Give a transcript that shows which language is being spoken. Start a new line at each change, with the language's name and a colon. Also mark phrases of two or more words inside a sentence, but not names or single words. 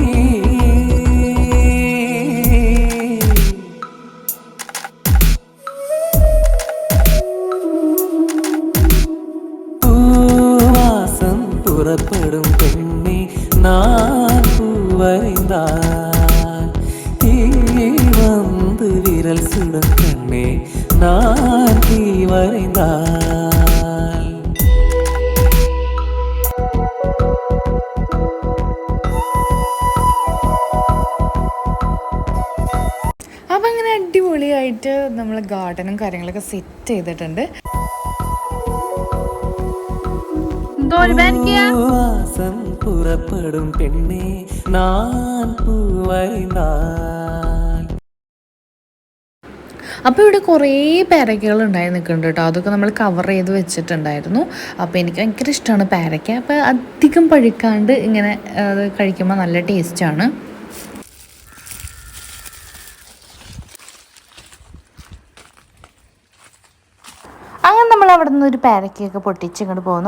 Tamil: புறப்படும் பெண்ணே நான் பூவரைந்தால் தீ வந்து விரல் சுடும் கண்ணே நான் தீ வரைந்தால்.
Malayalam: അപ്പം അങ്ങനെ അടിപൊളിയായിട്ട് നമ്മൾ ഗാർഡനും കാര്യങ്ങളൊക്കെ സെറ്റ് ചെയ്തിട്ടുണ്ട്.
Tamil: வாசம் புறப்படும் பெண்ணே நான் பூவரைந்தால்.
Malayalam: അപ്പോൾ ഇവിടെ കുറേ പേരയ്ക്കകൾ ഉണ്ടായി നിൽക്കുന്നുണ്ട് കേട്ടോ. അതൊക്കെ നമ്മൾ കവർ ചെയ്ത് വെച്ചിട്ടുണ്ടായിരുന്നു. അപ്പോൾ എനിക്ക് ഭയങ്കര ഇഷ്ടമാണ് പേരയ്ക്ക. അപ്പോൾ അധികം പഴുക്കാണ്ട് ഇങ്ങനെ അത് കഴിക്കുമ്പോൾ നല്ല ടേസ്റ്റാണ്. അങ്ങനെ നമ്മൾ അവിടെ നിന്ന് ഒരു പേരക്കയൊക്കെ പൊട്ടിച്ച് ഇങ്ങോട്ട് പോകുന്നു.